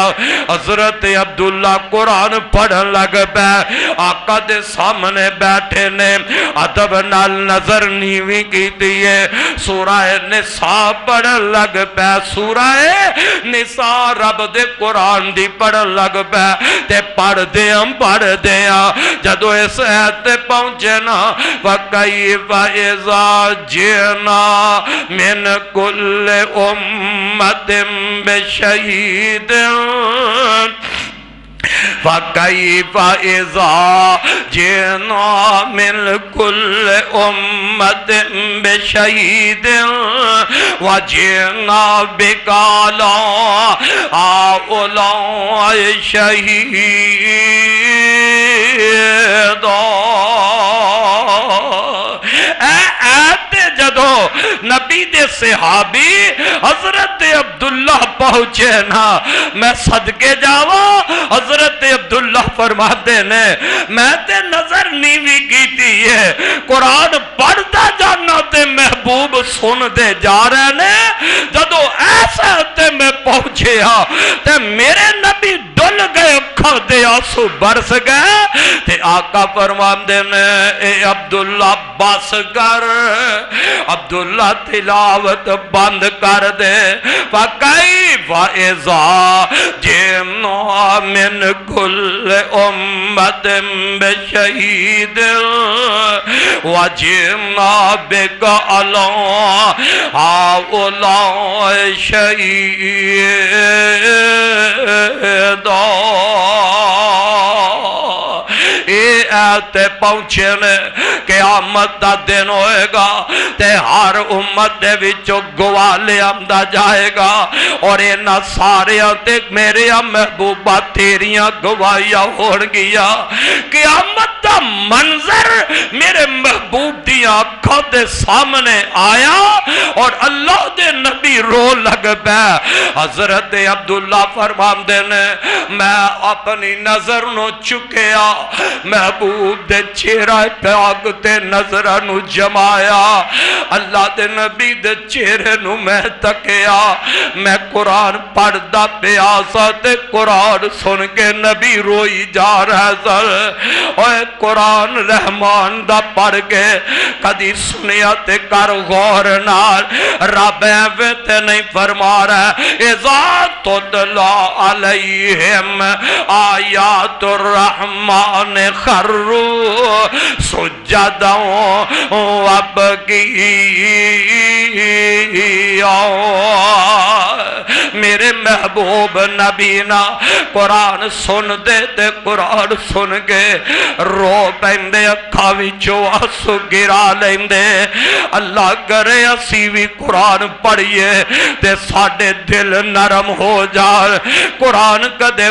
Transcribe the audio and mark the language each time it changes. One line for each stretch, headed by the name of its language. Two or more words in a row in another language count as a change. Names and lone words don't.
Punjabi: حضرت عبداللہ قرآن پڑھن لگ پہ، آقا دے سامنے بیٹھے نے ادب نال نظر نیوی کی دیئے، سورہ نساء پڑھن لگ پہ، سورہ نساء رب دے قرآن دی پڑھن لگ پہ تے پڑھ دیاں جدو اس ایت پہنچے نا
Arabic: وَكَيْفَ إِذَا جِئْنَا مِنْ كُلِّ أُمَّةٍ بِشَهِيدٍ فَكَيْفَ إِذَا جِئْنَا مِنْ كُلِّ أُمَّةٍ بِشَهِيدٍ وَجِئْنَا بِكَ عَلَىٰ هَٰؤُلَاءِ شَهِيدًا۔
Punjabi: جدو نبی دے صحابی حضرت عبداللہ پہنچے نا میں صدقے جاواں حضرت عبداللہ فرماتے نے میں تے نظر نیوی کی تھی ہے قرآن پڑھتا جانا تے محبوب سن دے جا رہے نے۔ جدو ایسا تے میں پہنچے ہاں تے میرے نبی ڈل گئے اکھاں دے آنسو برس گئے تے آقا فرماتے نے اے عبداللہ بس کر، عبداللہ تلاوت بند کر دے۔
Arabic: فَكَيْفَ إِذَا جِئْنَا مِنْ كُلِّ أُمَّةٍ بِشَهِيدٍ وَجِئْنَا بِكَ عَلَىٰ هَٰؤُلَاءِ شَهِيدًا۔
Punjabi: اے آتے پہنچے نے قیامت دا دن ہوئے گا تے ہر امت دے وچوں گواہ لے آندا جائے گا اور انہاں ساریاں تے میرے محبوبہ تیریاں گواہیاں ہون گیا قیامت دا منظر میرے محبوب دیاں آنکھاں دے سامنے آیا اور اللہ دے نبی رو لگ پے حضرت عبداللہ فرماندے نے میں اپنی نظر نو چکیا محبوب دے چہرہ پاک تے نظر نو جمایا اللہ دے نبی دے چہرے نو میں تکیا میں قرآن پڑھدا پیا سا تے قرآن سن کے نبی روئی جا رہا سا اوے قرآن رحمان دا پڑھ کے کدی سنیا تے کر غور نال رب ایویں تے نہیں فرما رہا
Arabic: اذا تتلا علیہم آیات الرحمن خروا سجدا
Punjabi: وابکیا میرے محبوب نبینا قرآن سن دے تے قرآن سن کے رو پیندے اکھاں وچوں آنسو گرا لیندے اللہ کرے اسی بھی قرآن پڑھیے تے ساڈے دل نرم ہو جائے قرآن کدے